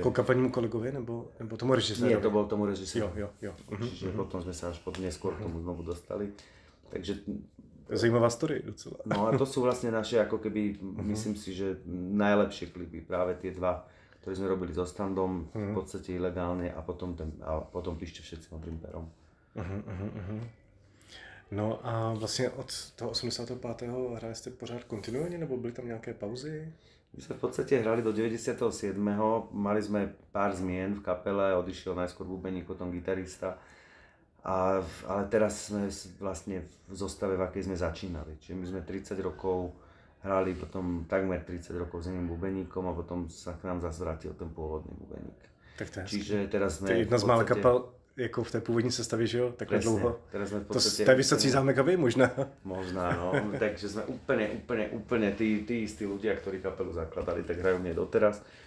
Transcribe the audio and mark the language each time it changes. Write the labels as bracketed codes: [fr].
[cs] Jako kapanímu kolegovi nebo tomu režisérovi? [sk] Nie, to bol tomu režisérovi. [cs] Jo. [sk] Čiže potom sme sa až neskôr k tomu znovu dostali. Takže... [cs] Zajímavá story docela. [sk] No a to sú vlastne naše, ako keby, myslím si, že najlepšie klipy, práve tie 2, ktoré sme robili so Standom, v podstate ilegálne a potom Píšte všetci modrým perom. [cs] No a vlastně od toho 85. hráli jste pořád kontinuálně, nebo byly tam nějaké pauzy? [sk] My sme v podstate hrali do 97. Mali sme pár zmien v kapele, odišiel najskôr bubeník, potom gitarista. Ale teraz sme vlastne v zostave, v akej sme začínali. Čiže my sme 30 rokov hrali, potom takmer 30 rokov s iným bubeníkom a potom sa k nám zase vrátil ten pôvodný bubeník. [cs] Tak to je [sk] Čiže teraz sme... [cs] To je jedna z mála kapel, jako v té původní sestavě, že jo? Takhle [sk] presne, [cs] dlouho. [sk] Teraz sme v podstate... [cs] To je Vysocí zámek a vy možná. Možná, no. [sk] Takže sme úplne tí istí ľudia, ktorí kapelu zakladali, tak hrajú mne doteraz.